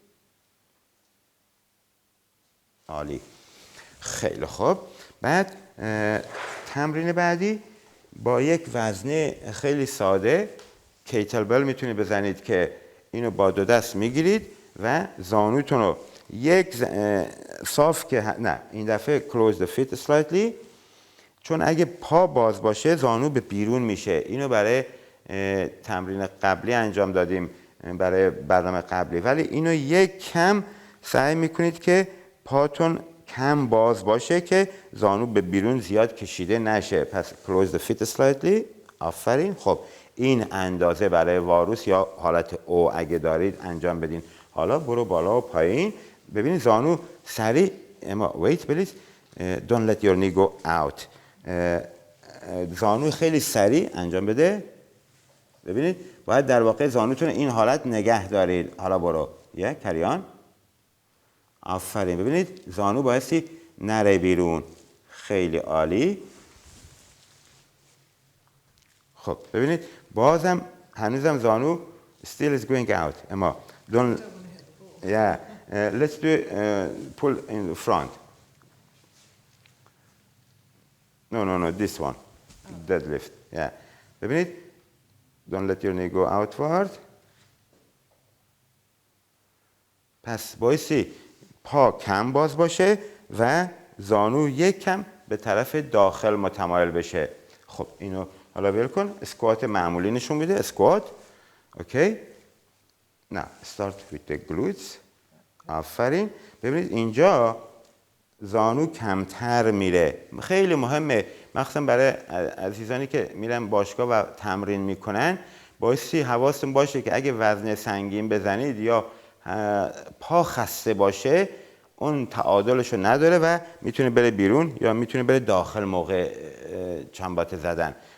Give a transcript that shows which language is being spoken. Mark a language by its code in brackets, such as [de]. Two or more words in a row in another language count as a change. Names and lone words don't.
[fa] عالی. خیلی خوب. بعد تمرین بعدی با یک وزنه خیلی ساده کیتل میتونید بزنید که اینو با 2 دست میگیرید و زانوتون رو یک صاف که نه، این دفعه [en] close the feet slightly، [fa] چون اگه پا باز باشه زانو به بیرون میشه. اینو برای تمرین قبلی انجام دادیم، برای برنامه قبلی، ولی اینو یک کم سعی میکنید که پاتون کم باز باشه که زانو به بیرون زیاد کشیده نشه. پس [en] close the feet slightly. [fa] آفرین. خب این اندازه برای واروس یا حالت او اگه دارید انجام بدین. حالا برو بالا و پایین. ببینید زانو سریع، اما [en] wait please don't let your knee go out. [fa] زانو خیلی سریع انجام بده. ببینید باید در واقع زانوتون این حالت نگه دارید. حالا برو کریان. آفرین. ببینید زانو بایستی نره بیرون. خیلی عالی. خب ببینید بازم هنوزم زانو [en] still is going out. [fa] اما [en] don't let's do pull in the front. No, this one. Deadlift. ببینید don't let your knee go outward. [fa] پس بایستی پا کم باز باشه و زانو یک کم به طرف داخل متمایل بشه. خب اینو حالا ول کن. اسکوات معمولی نشون میده. اسکوات. اوکی. نه [en] start with the glutes. [fa] آفرین. ببینید اینجا زانو کمتر میره. خیلی مهمه، مخصوصا برای عزیزانی که میرن باشگاه و تمرین میکنن. بایستی حواستون باشه که اگه وزن سنگین بزنید یا پا خسته باشه، اون تعادلشو نداره و میتونه بره بیرون یا میتونه بره داخل موقع چنباته زدن.